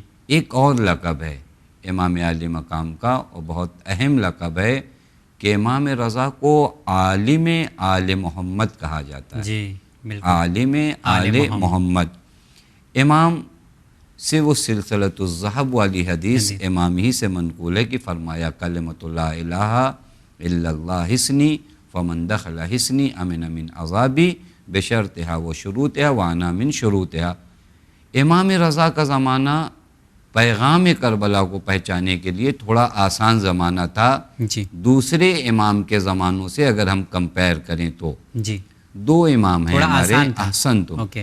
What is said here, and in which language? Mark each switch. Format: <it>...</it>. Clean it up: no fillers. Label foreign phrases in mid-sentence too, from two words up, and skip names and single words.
<ur>ایک اور لقب ہے امام عالی مقام کا اور بہت اہم لقب ہے کہ امام رضا کو عالم آل محمد کہا جاتا ہے۔ جی بالکل،</ur> <ar>عالم آل محمد۔</ar> <ur>امام سے وہ سلسلۃ الذہب والی حدیث امام ہی سے منقول ہے کہ فرمایا</ur> <ar>کلمۃ لا الہ الا اللہ حسنی فمن دخل حسنی امن من عذابی بشرطہا و شروطہا وانا من شروطہا۔</ar> <ur>امام رضا کا زمانہ پیغام کربلا کو پہنچانے کے لیے تھوڑا آسان زمانہ تھا جی دوسرے امام کے زمانوں سے اگر ہم کمپیئر کریں تو۔ جی 2 امام ہیں ہمارے احسن تو، اوکے۔</ur>